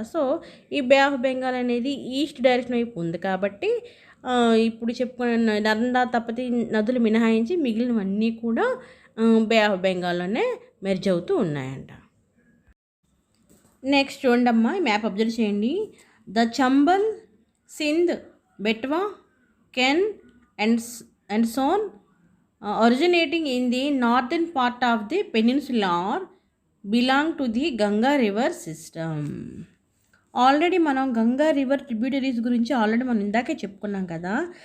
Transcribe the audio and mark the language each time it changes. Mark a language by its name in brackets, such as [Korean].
[Telugu] So ఈ బే of Bengal అనేది east direction వైపు ఉంది కాబట్టి ఇప్పుడు చెప్పుకున్న నర్మదా, తపతి నదులు మినహాయించి మిగిలినవన్నీ కూడా బే ఆఫ్ బెంగాల్లోనే మెర్జ్ అవుతూ ఉన్నాయంట. నెక్స్ట్ చూడండమ్మా, ఈ మ్యాప్ అబ్జర్వ్ చేయండి. [English] The Chambal, Sindh, Betwa, Ken and Son originating in the northern part of the peninsula belong to the Ganga river system. [Telugu] Already మనం గంగా రివర్ ట్రిబ్యూటరీస్ గురించి ఆల్రెడీ మనం ఇందాకే చెప్పుకున్నాం కదా.